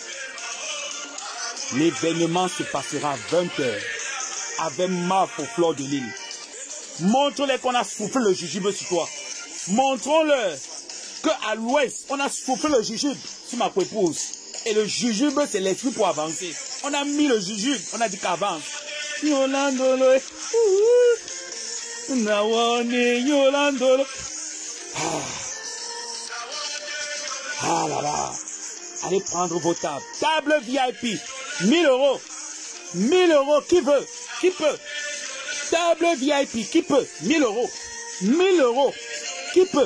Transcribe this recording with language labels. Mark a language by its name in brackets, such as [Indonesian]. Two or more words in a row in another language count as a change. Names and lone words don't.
[French] L'événement se passera à 20h. Avec Maf au fleur de l'île. Montre-leur qu'on a soufflé le jujube sur toi. Montrons-leur qu'à l'ouest, on a soufflé le jujube sur ma épouse. Et le jujube, c'est l'esprit pour avancer. On a mis le jujube, on a dit qu'avance. Yolandolo. Nawani Yolandolo. Ah là là. Allez prendre vos tables. Table VIP. 1000 €. 1000 €. Qui veut? Qui peut? Table VIP. Qui peut? 1000 €. 1000 €. Qui peut?